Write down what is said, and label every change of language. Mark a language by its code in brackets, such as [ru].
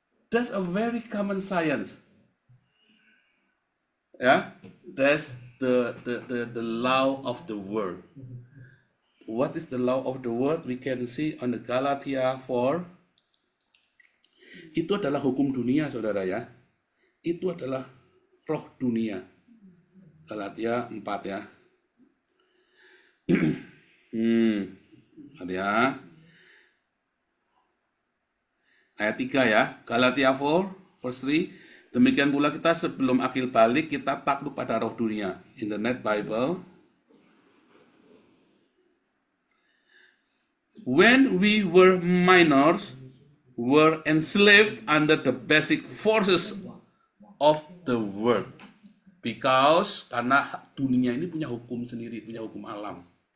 [en] That's a very common science. Yeah, that's the law of the world. What is the law of the world? We can see on the Galatia 4. [id] Itu adalah hukum dunia, saudara ya. Itu adalah roh dunia. Galatia 4 ya. Ada ya. Ayat 3 ya. Galatia 4 verse 3. Demikian pula kita sebelum akil balik kita takluk pada roh dunia. [en] Internet Bible. When we were minors, were enslaved under the basic forces of the world. [id] Because karena dunia ini punya hukum sendiri, punya hukum alam.